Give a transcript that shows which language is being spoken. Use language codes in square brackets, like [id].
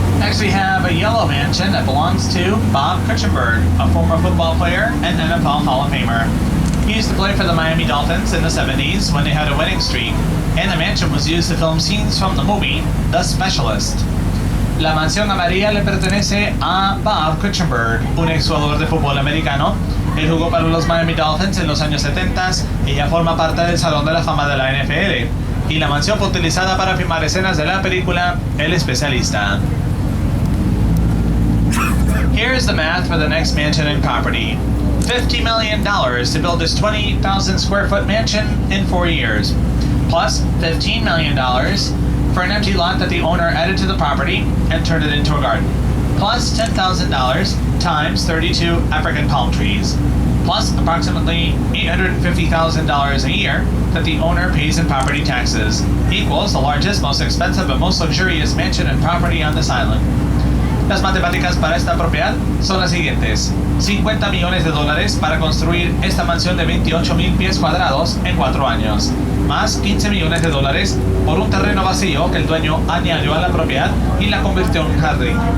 [en] That belongs to Bob Kuechenberg, a former football player and NFL Hall of Famer. He used to play for the Miami Dolphins in the 70s when they had a winning streak, and the mansion was used to film scenes from the movie The Specialist. [es] La mansión amarilla le pertenece a Bob Kuechenberg, un exjugador de fútbol americano. Él jugó para los Miami Dolphins en los años 70 y ya forma parte del Salón de la Fama de la NFL. Y la mansión fue utilizada para filmar escenas de la película El Especialista. [en] Here's the math for the next mansion and property. $50 million to build this 20,000 square foot mansion in 4 years. Plus $15 million for an empty lot that the owner added to the property and turned it into a garden. Plus $10,000 times 32 African palm trees. Plus approximately $850,000 a year that the owner pays in property taxes. Equals the largest, most expensive, and most luxurious mansion and property on this island. [es] Las matemáticas para esta propiedad son las siguientes. $50 millones para construir esta mansión de 28,000 pies cuadrados en 4 años. Más $15 millones por un terreno vacío que el dueño añadió a la propiedad y la convirtió en un jardín.